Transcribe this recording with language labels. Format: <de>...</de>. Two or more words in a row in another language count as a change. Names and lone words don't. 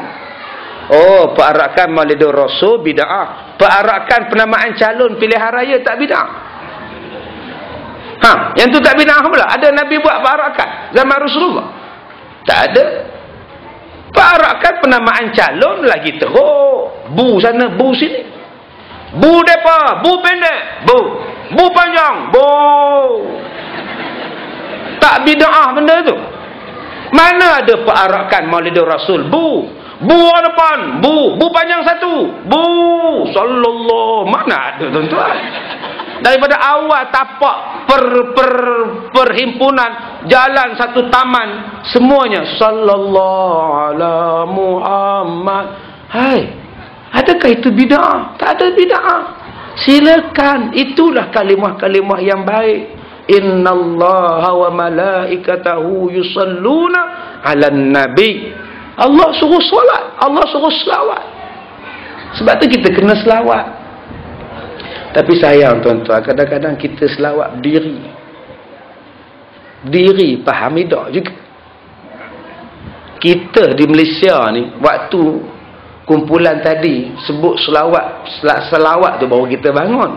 <ms>Oh, perarakan Maulidur Rasul bid'ah. Perarakan penamaan calon pilihan raya tak bid'ah. Yang tu tak bid'ah pula. Ada Nabi buat perarakan zaman Rasulullah? Tak ada. Perarakan penamaan calon lagi teruk. Bu sana, bu sini. Bu depa, bu pendek, bu. Bu panjang, bu. Tak bid'ah benda tu. Mana ada perarakan Maulidur Rasul? Bu. Bu orang depan, bu. Bu panjang satu. Bu. Sallallahu. Mana ada tuan-tuan? Daripada awal tapak perhimpunan jalan satu taman semuanya</ms> <ar>صلى الله على محمد.</ar> <ms>Hai, adakah itu bid'ah? Tak ada bid'ah. Silakan, itulah kalimah-kalimah yang baik.</ms> <ar>إن الله وملائكته يصلون على النبي.</ar> <ms>Allah suruh solat, Allah suruh selawat. Sebab tu kita kena selawat. Tapi sayang tuan-tuan, kadang-kadang kita selawat berdiri. Diri faham tak juga. Kita di Malaysia ni, waktu kumpulan tadi sebut selawat tu baru kita bangun.</ms>